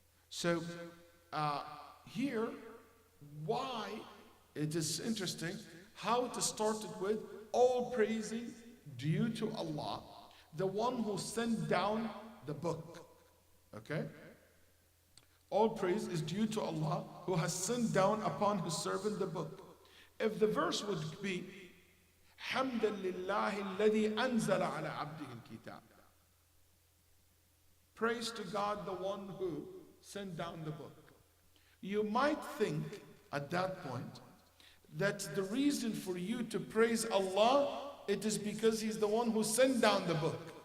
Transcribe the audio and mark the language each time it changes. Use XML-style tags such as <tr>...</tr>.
<en>So here, why it is interesting how it started with all praising due to Allah, the one who sent down the book. Okay? All praise is due to Allah who has sent down upon his servant the book. If the verse would be</en> <ar>حمدا لله الذي أنزل على عبده الكتاب.</ar> <en>Praise to God, the one who sent down the book. You might think at that point that the reason for you to praise Allah, it is because he's the one who sent down the book.</en>